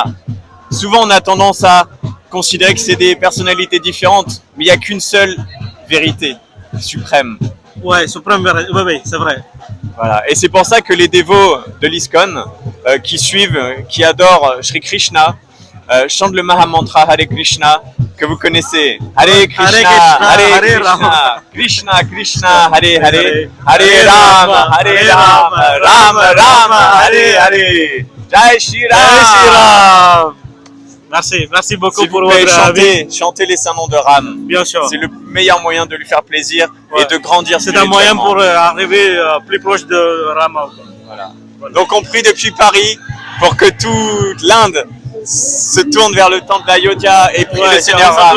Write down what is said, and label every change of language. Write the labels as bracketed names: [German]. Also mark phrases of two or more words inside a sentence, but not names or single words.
[French] Souvent, on a tendance à considérer que c'est des personnalités différentes, mais il n'y a qu'une seule vérité suprême. Ouais, suprême vérité. Oui, c'est vrai. Voilà. Et c'est pour ça que les dévots de l'ISKCON qui suivent, qui adorent Shri Krishna, chantent le Mahamantra Hare Krishna que vous connaissez. Hare Krishna, Hare Krishna, Krishna Krishna, Hare Hare, Hare Rama, Hare Rama, Rama Rama, Hare Hare. [Hindi] जय श्री राम. [French] Merci beaucoup S'il pour vous plaît, votre avis. chantez les saints noms de Ram. Bien sûr. C'est le meilleur moyen de lui faire plaisir et de grandir. C'est un moyen pour arriver plus proche de Rama. Voilà. Donc on prie depuis Paris pour que toute l'Inde se tourne vers le temple d'Ayodhya et prie le Seigneur Ram.